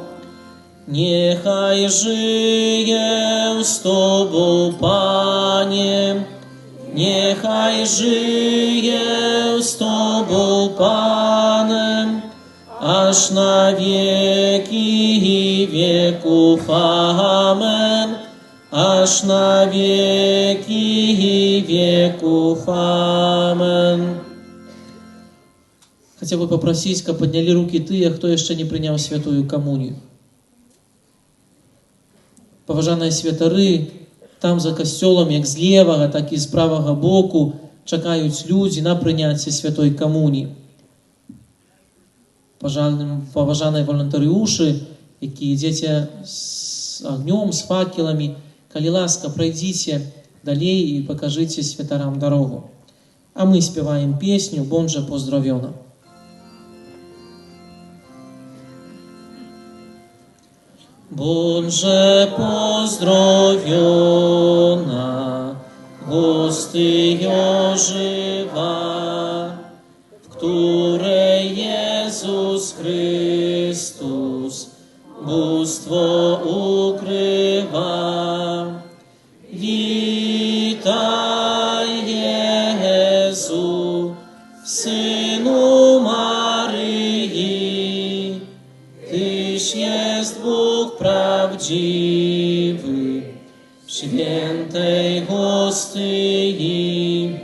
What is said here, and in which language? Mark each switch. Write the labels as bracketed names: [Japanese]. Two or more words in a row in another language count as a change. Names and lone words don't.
[Polish] Niechaj żyję z Tobą, Panie, niechaj żyję z Tobą, Panem, aż na wieki wieków. Amen. Aż na wieki wieków. Amen. [Russian] Хотел бы попросить, как подняли руки те, кто еще не принял святую коммунию. [Belarusian] Поважаныя святары, там за касцёлам, як з левага, так і з правага боку, чакаюць людзі на прыняцце святой камуніі. Паважаныя валантарыушы, якія ідзеце з агнём, з факеламі, Калі ласка, [Russian] пройдите далей и покажите святарам дорогу. [Belarusian] А мы спеваем песню «Бонже поздравена». [Polish] Bądź pozdrowiona, hostio żywa, w której Jezus Chrystus bóstwo ukrywa. Witaj, Jezu, Synu Maryi, Tyś jest Bóg prawdziwy, świętej hostyi.